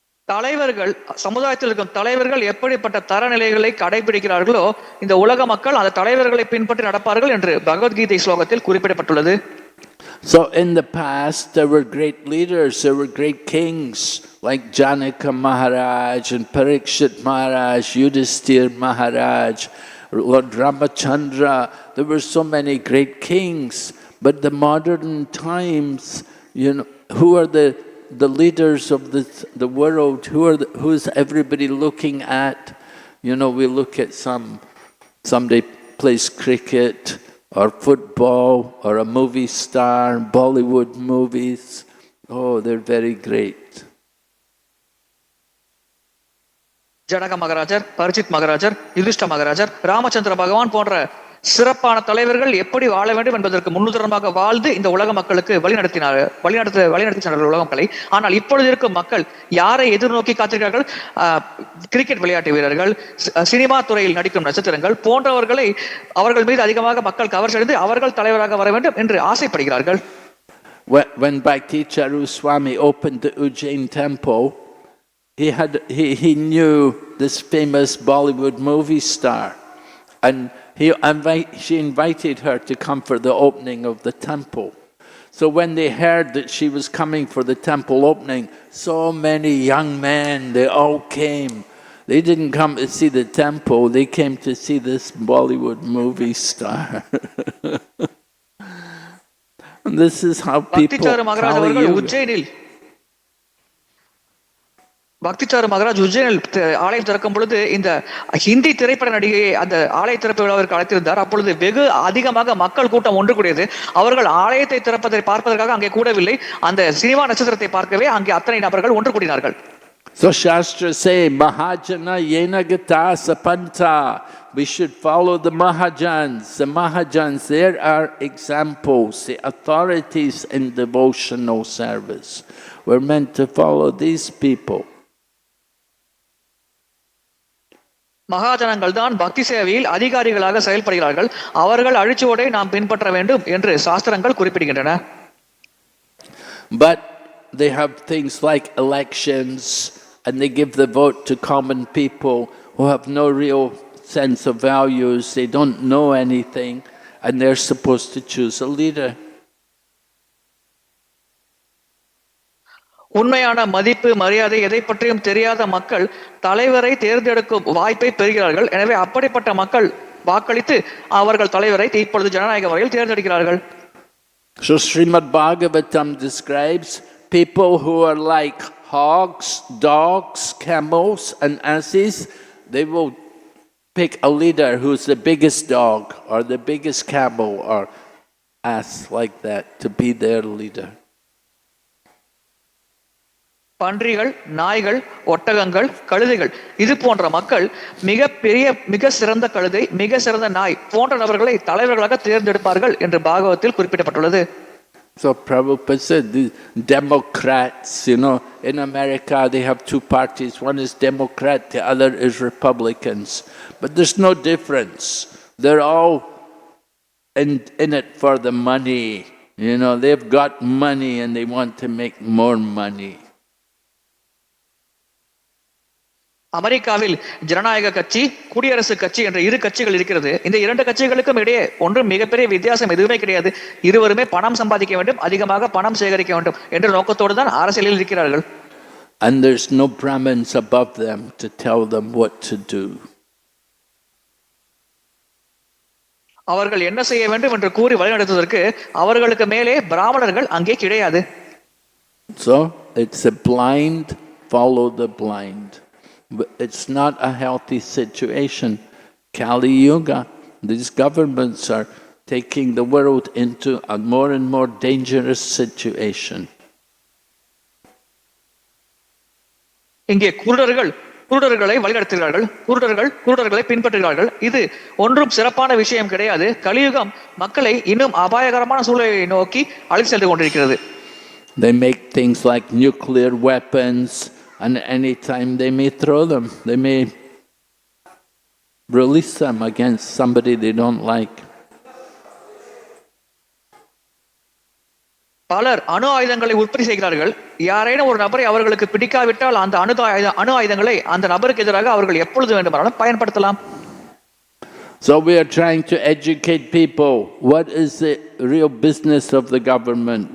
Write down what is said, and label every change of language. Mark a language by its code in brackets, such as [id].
[ta] தலைவர்கள், சமுதாயத்தில் இருக்கும் தலைவர்கள் எப்படிப்பட்ட தரநிலைகளை கடைபிடிக்கிறார்களோ இந்த உலக மக்கள் அந்த தலைவர்களை பின்பற்றி நடப்பார்கள் என்று பகவத்கீதை ஸ்லோகத்தில் குறிப்பிடப்பட்டுள்ளது. [en] So in the past there were great leaders, there were great kings like Janaka Maharaj and Parikshit Maharaj, Yudhisthira Maharaj, Lord Ramachandra. There were so many great kings. But the modern times, who are the leaders of the world? Who is everybody looking at? We look at somebody plays cricket or football or a movie star, Bollywood movies. Oh, they're very great. [ta] Janaka மகாராஜர், பரிச்சித் மகாராஜர், யுதிஷ்ட மகாராஜர், Ramachandra பகவான் போன்ற சிறப்பான தலைவர்கள் எப்படி வாழ வேண்டும் என்பதற்கு முன்னுதாரணமாக வாழ்ந்து இந்த உலக மக்களுக்கு வழிநடத்தினார்கள் உலக மக்களை. ஆனால் இப்பொழுது இருக்கும் மக்கள் யாரை எதிர்நோக்கி காத்திருக்கிறார்கள்? கிரிக்கெட் விளையாட்டு வீரர்கள், சினிமா துறையில் நடிக்கும் நட்சத்திரங்கள் போன்றவர்களை அவர்கள் மீது அதிகமாக மக்கள் கவர்ச்சியடைந்து அவர்கள் தலைவராக வர வேண்டும் என்று ஆசைப்படுகிறார்கள். [en] When Bhakti Charu Swami opened the Ujjain temple, he knew this famous Bollywood movie star, and she invited her to come for the opening of the temple. So when they heard that she was coming for the temple opening, so many young men, they all came. They didn't come to see the temple, they came to see this Bollywood movie star. And this is how people Kali Yuga. [ta] பக்திச்சாரு Maharaj உஜ்ஜைனில் ஆலயம் திறக்கும் பொழுது இந்த ஹிந்தி திரைப்பட நடிகையை அந்த ஆலய திறப்பு விழாவிற்கு அழைத்திருந்தார். அப்பொழுது வெகு அதிகமாக மக்கள் கூட்டம் ஒன்று கூடியது. அவர்கள் ஆலயத்தை திறப்பதை பார்ப்பதற்காக அங்கே கூடவில்லை, அந்த சினிமா நட்சத்திரத்தை பார்க்கவே அங்கே அத்தனை நபர்கள் ஒன்று கூடினார்கள். [en] So Shastra say, [sa] Mahajana yena gata sapanta. [en] We should follow the Mahajans. The Mahajans, there are examples, the authorities in devotional service. We're meant to follow these people. [ta] மகாஜனங்கள் தான் பக்தி சேவையில் அதிகாரிகளாக செயல்படுகிறார்கள். அவர்கள் அழிச்சுவதை நாம் பின்பற்ற வேண்டும் என்று சாஸ்திரங்கள் குறிப்பிடுகின்றன. [en] But they have things like elections, and they give the vote to common people who have no real sense of values, they don't know anything, and they're supposed to choose a leader. [ta] உண்மையான மதிப்பு, மரியாதை எதை பற்றியும் தெரியாத மக்கள் தலைவரை தேர்ந்தெடுக்கும் வாய்ப்பை பெறுகிறார்கள். எனவே அப்படிப்பட்ட மக்கள் வாக்களித்து அவர்கள் தலைவரை இப்பொழுது ஜனநாயக முறையில் தேர்ந்தெடுக்கிறார்கள். [en] So Srimad Bhagavatam describes people who are like hogs, dogs, camels and asses. They will pick a leader who's the biggest dog or the biggest camel or ass like that to be their leader. [ta] பன்றிகள், நாய்கள், ஒட்டகங்கள், கழுதைகள் இது போன்ற மக்கள் மிக சிறந்த கழுதை, மிக சிறந்த நாய் போன்ற நபர்களை தலைவர்களாக தேர்ந்தெடுப்பார்கள் என்று பாகவத்தில் குறிப்பிடப்பட்டுள்ளது. [en] So Prabhupada said the Democrats, in America they have two parties. One is Democrat, the other is Republicans. But there's no difference. They're all in it for the money. You know, they've got money and they want to make more money. [ta] அமெரிக்காவில் ஜனநாயக கட்சி, குடியரசு கட்சி என்ற இரு கட்சிகள் இருக்கிறது. இந்த இரண்டு கட்சிகளுக்கும் இடையே ஒன்றும் மிகப்பெரிய வித்தியாசம் எதுவுமே கிடையாது. இருவருமே பணம் சம்பாதிக்க வேண்டும், அதிகமாக பணம் சேகரிக்க வேண்டும் என்ற நோக்கத்தோடு தான் அரசியலில் இருக்கிறார்கள். [en] And there's no Brahmins above them to tell them what to do. [ta] அவர்கள் என்ன செய்ய வேண்டும் என்று கூறி வழிநடத்துவதற்கு அவர்களுக்கு மேலே பிராமணர்கள் அங்கே கிடையாது. [en] So it's a blind follow the blind. It's not a healthy situation. Kali Yuga, these governments are taking the world into a more and more dangerous situation. [ta] இங்கே குருடர்களை வழிநடத்துகிறார்கள், குருடர்களை பின்பற்றுகிறார்கள். இது ஒன்றும் சிறப்பான விஷயம் கிடையாது. கலியுகம் மக்களை இன்னும் அபாயகரமான சூழலை நோக்கி அழைத்து சென்று கொண்டிருக்கிறது. [en] They make things like nuclear weapons, and any time they may throw them, they may release them against somebody they don't like. [ta] பலர் அணு ஆயுதங்களை உற்பத்தி செய்கிறார்கள். யாரேனும் ஒரு நபரை அவர்களுக்கு பிடிக்காவிட்டால் அந்த அணு ஆயுதங்களை அந்த நபருக்கு எதிராக அவர்கள் எப்பொழுது வேண்டுமானாலும் பயன்படுத்தலாம். [en] So we are trying to educate people. What is the real business of the government?